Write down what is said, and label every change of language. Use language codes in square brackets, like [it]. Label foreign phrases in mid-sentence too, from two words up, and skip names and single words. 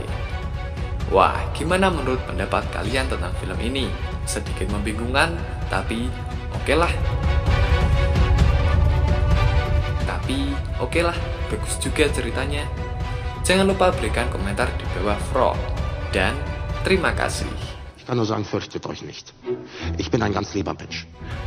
[id] Wah, gimana menurut pendapat kalian tentang film ini? Sedikit membingungkan, tapi oke lah. Bagus juga ceritanya. Jangan lupa berikan komentar di bawah Fro. Dan terima kasih. [de] Ich kann nur sagen, fürchtet euch nicht. Ich bin ein ganz lieber Mensch.